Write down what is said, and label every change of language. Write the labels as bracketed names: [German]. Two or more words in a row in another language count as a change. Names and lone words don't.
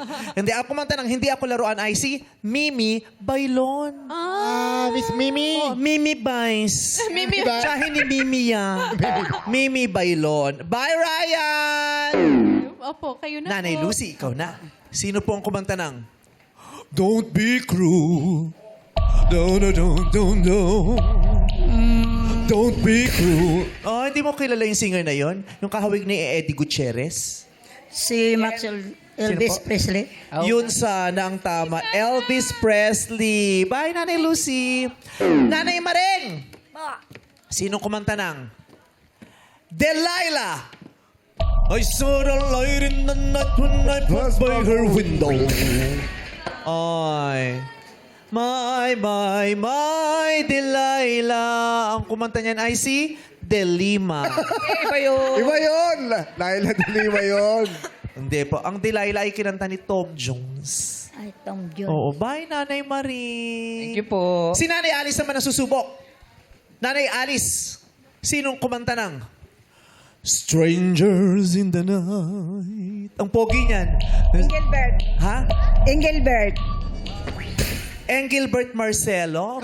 [Filipino] Hindi, ang kumanta ng Hindi Ako Laruan ay si Mimi Bailon. Miss Mimi. Oh, Mimi Bains. Mimi. Tsaka hindi Mimi yan. Mimi Bailon. Bye, Ryan! Opo, kayo na Nanay po. Lucy, ikaw na. Sino po ang kumanta ng Don't be cruel. [English] No, no, no, no, no. Don't be cruel. [Filipino] Oh, hindi mo kilala yung singer na yon? Yung kahawig ni Eddie Gutierrez? Si Maxwell Elvis po? Presley. Yun sana ang tama. Elvis Presley. Bye, Nanay Lucy. Nanay Maring. Sino kumanta ng Delilah? [English] I saw the light in the night when I passed by her window. Ay. My Delilah. [Filipino] Ang kumanta niyan ay si Delima. Iba yun. Iba yun. Laila de Lima yun. Hindi po. Ang Delilah ay kinanta ni Tom Jones. Ay, Tom Jones. Oo. Bye, Nanay Marie. [English] Thank you po. [Filipino] Si Nanay Alice naman nasusubok. Nanay Alice, sinong kumanta ng Strangers in the Night? Ang pogi niyan. Engelbert. Ha? Engelbert. Engelbert Marcelo?